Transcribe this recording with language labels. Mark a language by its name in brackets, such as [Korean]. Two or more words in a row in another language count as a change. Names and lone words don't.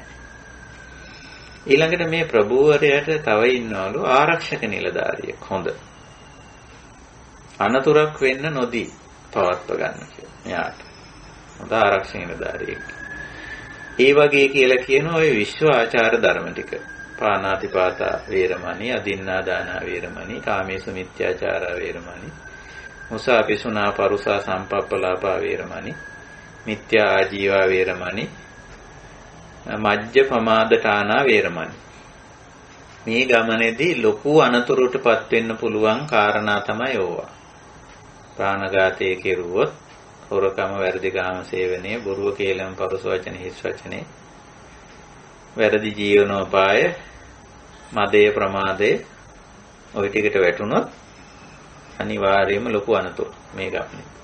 [Sinhala] ඊළඟට මේ ප්‍රභූවරයාට තව ඉන්නවලු ආරක්ෂක නිලධාරියෙක් හොඳ. අනතුරක් වෙන්න නොදී පවත්ව ගන්න කියලා. මෙයාට හොඳ ආරක්ෂක නිලධාරියෙක්. ඒ වගේ කියලා කියන ඔය විශ්ව ආචාර ධර්ම ටික. [Pali] පාණාතිපාතා වේරමණී, අදින්නා දානා වේරමණී, කාමේසු මිත්‍යාචාරා වේරමණී, මුසාපිසුනා පරුසා සම්පප්පලාපා වේරමණී, මිත්‍යා ආජීවා වේරමණී, මජ්ජ පමාදඨානා වේරමණී. [Sinhala] මේ ගමනේදී ලොකු අනතුරටපත් වෙන්න පුළුවන් කාරණා තමයි ඕවා. ප්‍රාණඝාතයේ කෙරුවොත්, හොරකම, වැරදි කාම සේවනය, බොරුව, කේලම්, පරුස වචන, හිස් වචනේ, වැරදි ජීවනෝපාය, මදේ, ප්‍රමාදේ, ওই ටිකට වැටුනොත් අනිවාර්යයෙන්ම ලොකු අනතුරු මේ ගමනේ.